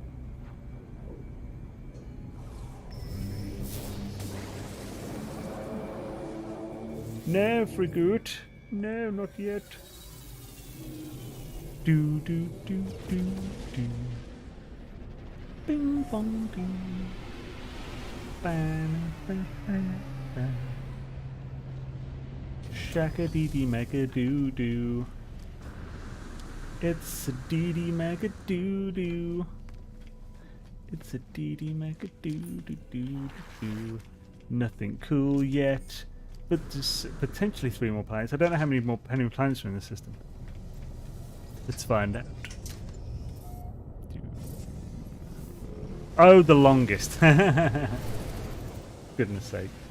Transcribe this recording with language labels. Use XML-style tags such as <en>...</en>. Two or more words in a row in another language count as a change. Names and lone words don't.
<en>No, frigate. No, not yet. Do do do do do. Bing bong ding. Bang bang bang bang. Shaka dee dee mega doo doo. It's a dee dee mega doo doo. It's a dee dee mega doo doo doo doo. Nothing cool yet, but just potentially 3 more planets. I don't know how many planets are in the system. Let's find out. Oh, the longest. Goodness sake.</en>